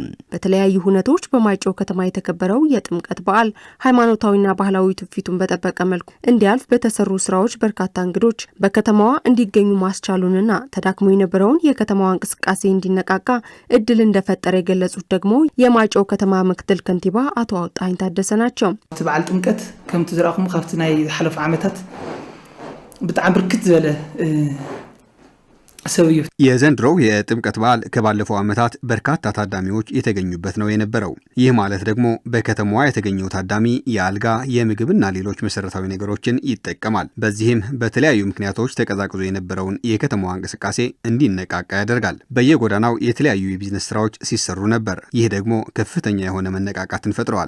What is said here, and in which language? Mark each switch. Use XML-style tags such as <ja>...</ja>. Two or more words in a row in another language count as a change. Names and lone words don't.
<am>በተለያዩ ሁነቶች በማይጨው ከተማ የተከበረው የጥምቀት በዓል ሃይማኖታዊና ባህላዊ ትውፊቱን በጠበቀ መልኩ እንዲያልፍ በተሰሩ ስራዎች በርካታ እንግዶች በከተማዋ እንዲገኙ ማስቻሉንና ተዳክሞ የነበረውን የከተማዋ እንቅስቃሴ እንዲነቃቃ እድል እንደፈጠረ የገለጹት ደግሞ የማይጨው ከተማ ምክትል ከንቲባ አቶ አውጣኝ ታደሰ ናቸው።</am> <ti>በዓል ጥምቀት ከምቲ ዝራኹም ካብቲ ናይ ዝሓለፉ ዓመታት ብጣዕሚ ብርክት ዝበለ</ti> <am>የዘንድሮው የጥምቀት በዓል ከባለፈው ዓመታት በርካታ ታዳሚዎች የተገኙበት ነው የነበረው። ይህ ማለት ደግሞ በከተማዋ የተገኘው ታዳሚ የአልጋ የምግብና ሌሎች መሰረታዊ ነገሮችን ይጠቀማል። በዚህም በተለያዩ ምክንያቶች ተቀዛቅዞ የነበረውን የከተማዋ እንቅስቃሴ እንዲነቃቃ ያደርጋል። በየጎዳናው የተለያዩ የቢዝነስ ስራዎች ሲሰሩ ነበር። ይህ ደግሞ ከፍተኛ የሆነ መነቃቃትን ፈጥረዋል።</am>